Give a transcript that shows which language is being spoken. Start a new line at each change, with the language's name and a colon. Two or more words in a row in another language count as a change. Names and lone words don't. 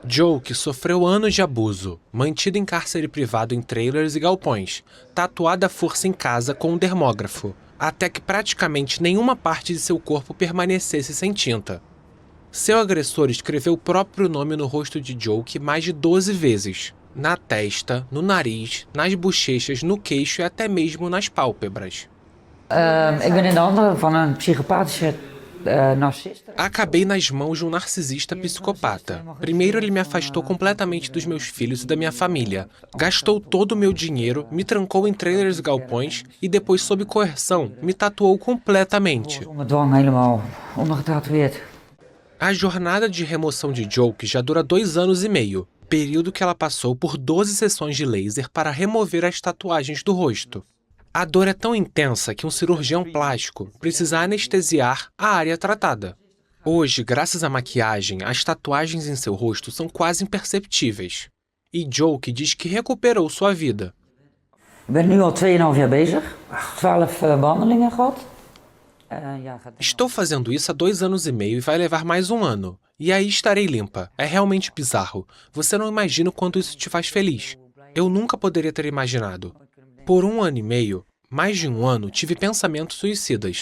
Portuguese: Joe sofreu anos de abuso, mantido em cárcere privado em trailers e galpões, tatuado à força em casa com um dermógrafo, até que praticamente nenhuma parte de seu corpo permanecesse sem tinta. Seu agressor escreveu o próprio nome no rosto de Joe mais de 12 vezes, na testa, no nariz, nas bochechas, no queixo e até mesmo nas pálpebras.
Dutch: Ik ben in de handen van een psychopathische narcista.
Portuguese: Acabei nas mãos de um narcisista psicopata. Primeiro ele me afastou completamente dos meus filhos e da minha família. Gastou todo o meu dinheiro, me trancou em trailers e galpões e depois, sob coerção, me tatuou completamente. A jornada de remoção de Joe já dura 2 anos e meio, período que ela passou por 12 sessões de laser para remover as tatuagens do rosto. A dor é tão intensa que um cirurgião plástico precisa anestesiar a área tratada. Hoje, graças à maquiagem, as tatuagens em seu rosto são quase imperceptíveis. E Joe diz que recuperou sua vida.
Dutch: Ben nu al 2,5 jaar bezig. 12 behandelingen gehad.
Portuguese: Estou fazendo isso há 2 anos e meio e vai levar mais 1 ano. E aí estarei limpa. É realmente bizarro. Você não imagina o quanto isso te faz feliz. Eu nunca poderia ter imaginado. Por 1 ano e meio, mais de 1 ano, tive pensamentos suicidas.